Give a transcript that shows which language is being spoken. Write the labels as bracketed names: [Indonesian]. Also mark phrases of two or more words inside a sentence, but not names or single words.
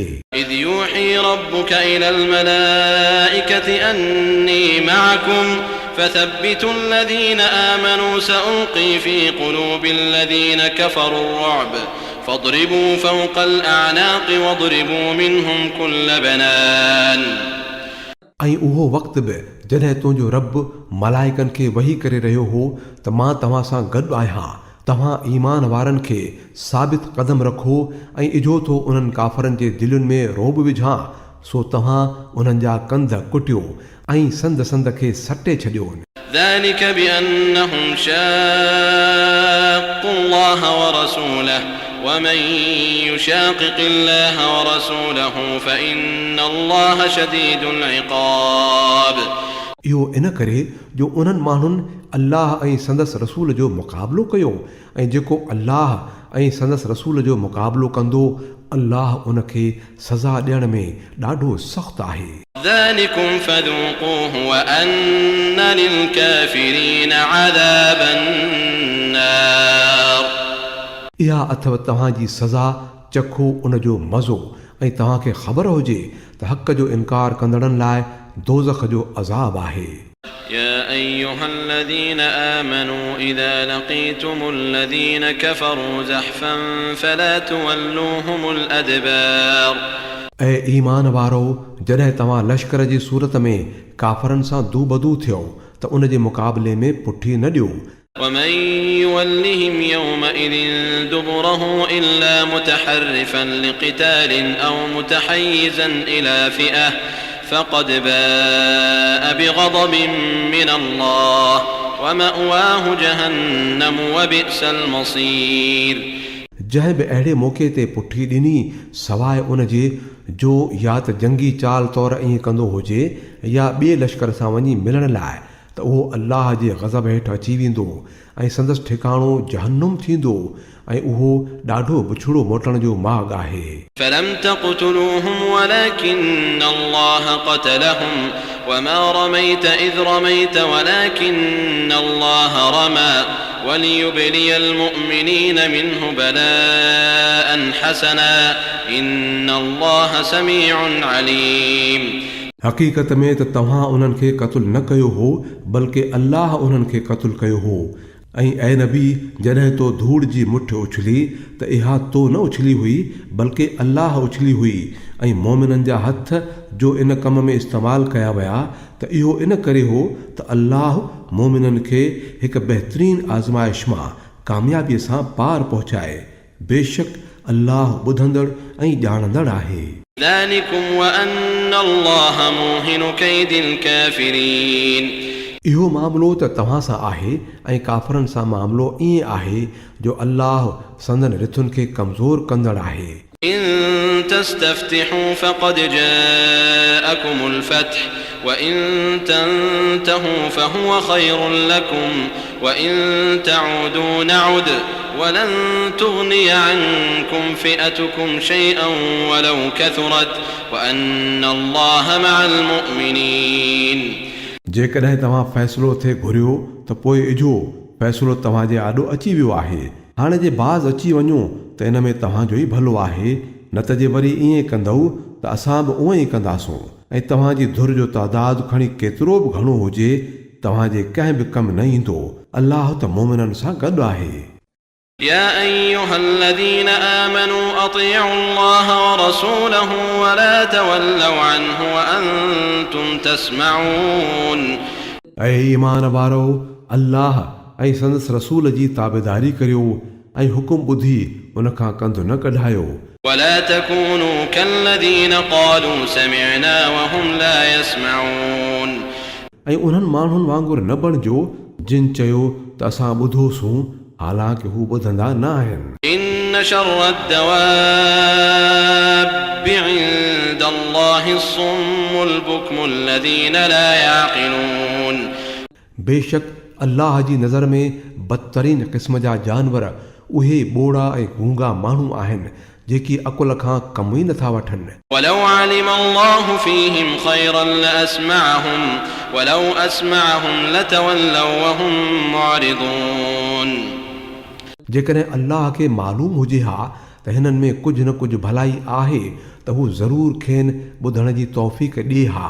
[Arabic] إذ يوحي ربك إلى الملائكة أني معكم فثبتوا الذين آمنوا سألقي في قلوب الذين كفروا الرعب فاضربوا فوق الأعناق واضربوا منهم كل بنان. [Sindhi] ऐं उहो वक़्तु बि जॾहिं तुंहिंजो रब मलाइकनि खे वही करे रहियो हो त मां तव्हां सां गॾु आहियां। तव्हां ईमान वारनि खे साबित कदम रखो ऐं इजो थो उन्हनि काफ़रनि जे दिलुनि में रोब विझां, सो तव्हां उन्हनि जा कंध कुटियो ऐं संद संद खे सटे छॾियो। [Arabic] ذلك بأنهم شاقوا الله ورسوله ومن يشاقق الله ورسوله فإن الله شديد العقاب. [Sindhi] इहो इन करे जो उन्हनि माण्हुनि अल्लाह ऐं संदसि रसूल जो मुक़ाबिलो कयो ऐं जेको अल्लाह ऐं संदसि रसूल जो मुक़ाबिलो कंदो अल्लाह उनखे सज़ा ॾियण में ॾाढो सख़्तु आहे. [Arabic] ذلكم فذوقوه وأن للكافرين عذاب النار. [Sindhi] इहा अथव तव्हांजी सज़ा, चखो उन जो मज़ो ऐं तव्हांखे ख़बर हुजे त हक़ जो इनकार कंदड़नि लाइ दोज़ख जो अज़ाब आहे. [Arabic] يا أيها الذين آمنوا إذا لقيتم الذين كفروا زحفا فلا تولوهم الأدبار. [Sindhi] ऐं ईमान वारो जॾहिं तव्हां लश्कर जी सूरत में काफ़रनि सां दूबदू थियो त उन जे मुक़ाबले में पुठी न ॾियो. [Arabic] ومن يولهم يومئذ دبره إلا متحرفا لقتال أو متحيزا إلى فئة فقد باء بغضب من الله ومأواه جهنم وبئس المصير. [Sindhi] जंहिं बि अहिड़े मौक़े ते पुठी ॾिनी सवाइ उन जे जो या त जंगी चाल तौरु ईअं कंदो हुजे या ॿिए लश्कर सां वञी मिलण लाइ त उहो अल्लाह जे ग़ज़ब हेठि अची वेंदो ऐं संदसि ठिकाणो जहन्नुम थींदो ऐं उहो ॾाढो बुछड़ो मोटण जो मार्ग आहे. [Arabic] فلم تقتلوهم ولكن الله قتلهم وما رميت إذ رميت ولكن الله رمى وليبلي المؤمنين منه بلاء حسنا إن الله سميع عليم. [Sindhi] हक़ीक़त में त तव्हां उन्हनि खे क़तलु न कयो हो बल्कि अल्लाह उन्हनि खे क़तलु कयो हो. ऐं ऐं नबी जॾहिं तो धूड़ जी मुठ उछली त इहा तो न उछली हुई बल्कि अल्लाह उछली हुई ऐं मोमिननि जा हथ जो इन कम में इस्तेमालु कया विया त इहो इन करे हो त अल्लाह मोमिननि खे हिकु बहितरीन आज़माइश मां कामयाबीअ सां पार पहुचाए. बेशक अल्लाह ॿुधंदड़ ऐं ॼाणंदड़ आहे. [Arabic] ذلكم وأن الله موهن كيد الكافرين. [Sindhi] इहो मामिलो त तव्हां सां आहे ऐं काफ़रनि सां मामिलो ईअं आहे जो अल्लाह संदन रिथुनि खे कमज़ोर कंदड़ आहे. [Arabic] إن تستفتحوا فقد جاءكم الفتح وإن تنتهوا فهو خير لكم وإن تعودوا نعد ولن تغني عنكم فئتكم شيئا ولو كثرت وأن الله مع المؤمنين. [Sindhi] जेकॾहिं तव्हां फ़ैसिलो थिए घुरियो त पोइ इजो फ़ैसिलो तव्हांजे आॾो अची वियो आहे. हाणे जे बाज़ अची वञो त इन में तव्हांजो ई भलो आहे, न त जे वरी ईअं कंदव त असां बि उअं ई कंदासूं ऐं तव्हांजी धुर जो तादादु खणी केतिरो बि घणो हुजे तव्हांजे कंहिं बि कमु न ईंदो. अल्लाह त मोमिननि सां गॾु आहे. [Arabic] يا أيها الذين آمنوا أطيعوا الله ورسوله ولا تولوا عنه وأنتم تسمعون. [Sindhi] ऐं ईमान वारो अल्लाह ऐं संदसि रसूल जी ताबेदारी करियो ऐं हुकुम ॿुधी उन खां कंधु न कढायो. [Arabic] ولا تكونوا كالذين قالوا سمعنا وهم لا يسمعون. [Sindhi] ऐं उन्हनि माण्हुनि वांगुरु न बणिजो जिन चयो त असां ॿुधोसूं हालांकि हू ॿुधंदा न आहिनि. [Arabic] إن شر الدواب عند الله الصم البكم الذين لا يعقلون. [Sindhi] बेशक अल्लाह जी नज़र में बदतरीन क़िस्म जा जानवर उहे ॿोड़ा ऐं गूंगा माण्हू आहिनि जेकी अकुल खां कम ई नथा वठनि। [Arabic] ولو علم الله فيهم خيرا لأسمعهم ولو أسمعهم لتولوا وهم معرضون [Sindhi] जेकॾहिं अल्लाह खे मालूम हुजे हा त हिननि में कुझु न कुझु भलाई आहे त हू ज़रूरु खेनि ॿुधण जी तौफ़ीक़ ॾिए हा।